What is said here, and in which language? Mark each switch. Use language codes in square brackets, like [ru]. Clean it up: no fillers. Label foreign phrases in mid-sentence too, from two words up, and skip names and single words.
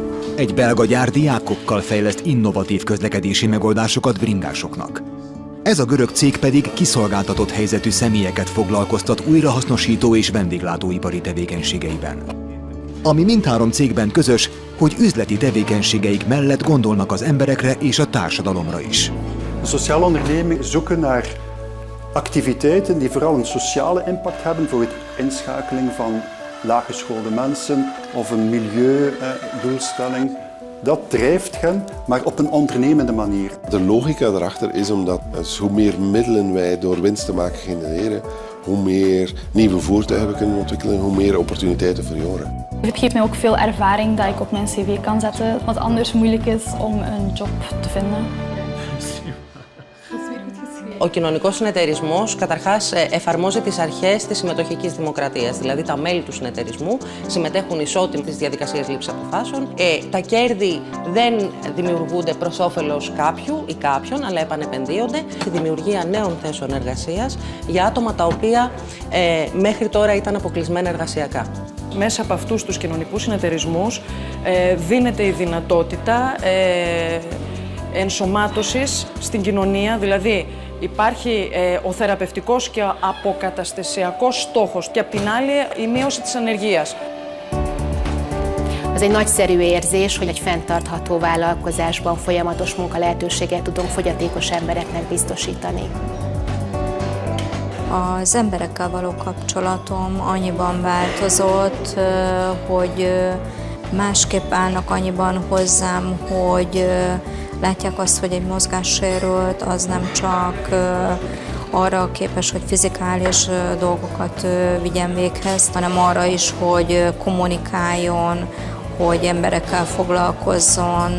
[hu] Egy belga gyár diákokkal fejleszt innovatív közlekedési megoldásokat bringásoknak. Ez a görög cég pedig kiszolgáltatott helyzetű személyeket foglalkoztat újrahasznosító és vendéglátóipari tevékenységeiben. Ami mindhárom cégben közös, hogy üzleti tevékenységeik mellett gondolnak az emberekre és a társadalomra is. [nl] A sociale onderneming zoeken naar activiteiten die vooral een sociale impact hebben voor het inschakeling van laaggeschoolde mensen of een milieudoelstelling. Dat drijft hen, maar op een ondernemende manier. De logica erachter is omdat hoe meer middelen wij door winst te maken genereren, hoe meer nieuwe voertuigen we kunnen ontwikkelen, hoe meer opportuniteiten voor jongeren. Het geeft mij ook veel ervaring dat ik op mijn cv kan zetten, wat anders moeilijk is om een job te vinden. [el] Ο κοινωνικός συνεταιρισμός καταρχάς εφαρμόζει τις αρχές της συμμετοχικής δημοκρατίας, δηλαδή τα μέλη του συνεταιρισμού συμμετέχουν ισότιμα στις διαδικασίες λήψης αποφάσεων. Τα κέρδη δεν δημιουργούνται προς όφελος κάποιου ή κάποιον, αλλά επανεπενδύονται στη δημιουργία νέων θέσεων εργασίας για άτομα τα οποία μέχρι τώρα ήταν αποκλεισμένα εργασιακά. Μέσα από αυτούς τους κοινωνικούς συνεταιρισμούς δίνεται η δυνατότητα ενσωμάτωσης στην κοινωνία, δηλαδή υπάρχει ο θεραπευτικός και αποκαταστασιακός stόχος και απ' την άλλη η műωση της ανεργίας. [hu] Az egy nagyszerű érzés, hogy egy fenntartható vállalkozásban folyamatos munkalehetőséget tudunk fogyatékos embereknek biztosítani. Az emberekkel való kapcsolatom annyiban változott, hogy másképp állnak annyiban hozzám, hogy látják azt, hogy egy mozgássérült az nem csak arra képes, hogy fizikális dolgokat vigyen véghez, hanem arra is, hogy kommunikáljon, hogy emberekkel foglalkozzon.